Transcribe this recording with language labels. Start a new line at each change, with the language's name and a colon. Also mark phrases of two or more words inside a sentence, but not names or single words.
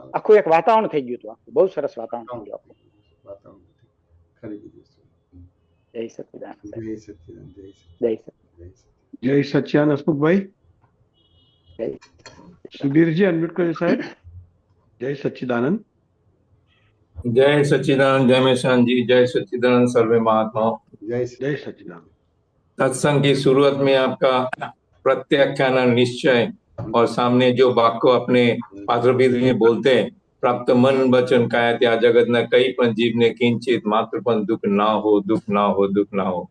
Gujarati: આખું એક વાતાવરણ થઈ ગયું હતું. બહુ સરસ વાતાવરણ થઈ ગયું. વાતાવરણ ખરી બધી વસ્તુ. જય સચ્ચિદાનંદ. જય સચ્ચિદાનંદ. જય સચ્ચિદાનંદ. જય સચ્ચિદાનંદ. હસમુખભાઈ, સુધીરજી અનમ્યુટ કર્યો સાહેબ. જય સચ્ચિદાનંદ.
Hindi: जय सच्चिदानंद, जय मेशान जी, जय सच्चिदानंद सर्वे महात्माओं। जय सच्चिदानंद। सत्संग की शुरुआत में आपका प्रत्याख्यान, निश्चय और सामने जो वाक्य अपने पात्रवीर में बोलते हैं,
Gujarati: પ્રાપ્ત મન વચન કાયા ત્યા જગત ન કઈ પણ જીવ ને કિંચિત માત્ર પણ દુખ ના હો, દુખ ના હો, દુખ ના હો,
Hindi: दुख ना हो, दुख ना हो।